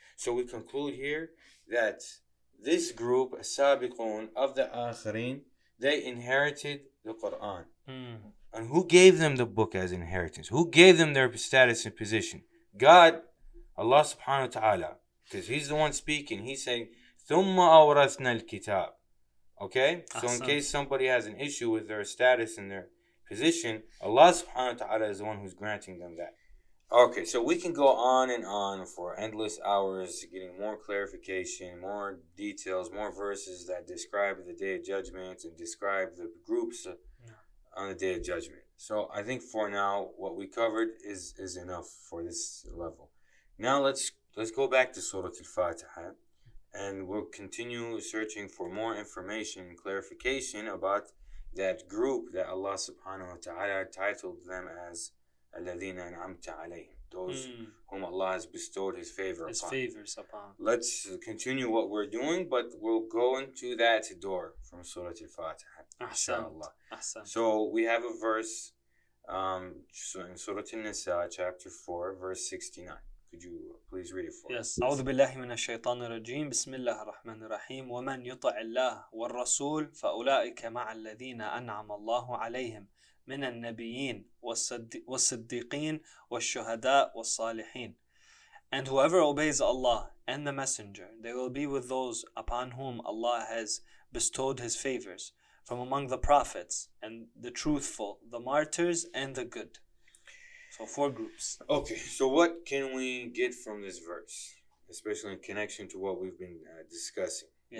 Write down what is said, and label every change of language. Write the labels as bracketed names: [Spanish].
[English] So we conclude here that this group, Sabiqun of the Akhirin, they inherited the Quran. And who gave them the book as inheritance? Who gave them their status and position? God, Allah subhanahu wa ta'ala, because He's the one speaking. He's saying, [Arabic] ثُمَّ أَوْرَثْنَا الْكِتَابِ. [English] Okay? So in case somebody has an issue with their status and their position, Allah subhanahu wa ta'ala is the one who's granting them that. Okay, so we can go on and on for endless hours, getting more clarification, more details, more verses that describe the Day of Judgment and describe the groups on the Day of Judgment. So I think for now, what we covered is enough for this level. Now let's go back to Surat Al-Fatihah, and we'll continue searching for more information and clarification about that group that Allah subhanahu wa ta'ala titled them as [Arabic] الَّذِينَ أَنْعَمْتَ عَلَيْهِمْ, [English] those whom Allah has bestowed His favors upon. Let's continue what we're doing, but we'll go into that door from Surah Al-Fatihah, inshallah. So we have a verse in Surah Al-Nisa, chapter 4, verse 69. Could you please read it for us? Yes. [Arabic] أعوذ بالله من الشيطان الرجيم. بسم الله الرحمن الرحيم. ومن يطع الله والرسول فأولئك مع الذين أنعم الله عليهم من النبيين والصديقين والشهداء والصالحين. [English] And whoever obeys Allah and the Messenger, they will be with those upon whom Allah has bestowed His favors, from among the prophets and the truthful, the martyrs and the good. So 4 groups. Okay, so what can we get from this verse, especially in connection to what we've been discussing? Yes.